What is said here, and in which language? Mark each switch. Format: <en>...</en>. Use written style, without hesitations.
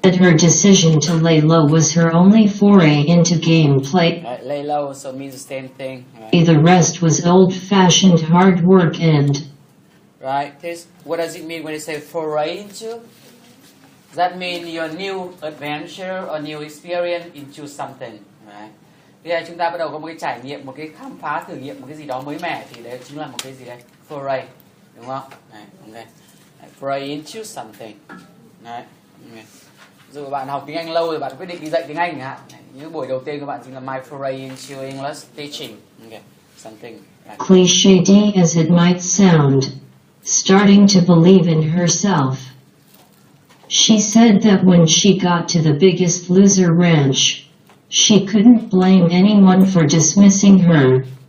<en>That her decision to lay low was her only foray into gameplay. Right, lay low so means the same thing. Right? The rest was old-fashioned hard work and... Right, this, what does it mean when you say foray into? Does that mean your new adventure or new experience into something, right?</en> <vi>Bây giờ chúng ta bắt đầu có một cái trải nghiệm, một cái khám phá, thử nghiệm một cái gì đó mới mẻ thì đấy chính là một cái gì đây?</vi> <en>Foray,</en> <vi>đúng không?</vi> <en>Đấy, okay. Foray into something. Đấy. Okay.</en> <vi>Dù bạn học tiếng Anh lâu rồi bạn quyết định đi dạy tiếng Anh hả? Những buổi đầu tiên của bạn chính là</vi> <en>my foray into English teaching. Okay. Something like Cliché as it might sound, starting to believe in herself. She said that when she got to the Biggest Loser ranch, she couldn't blame anyone for dismissing her.</en>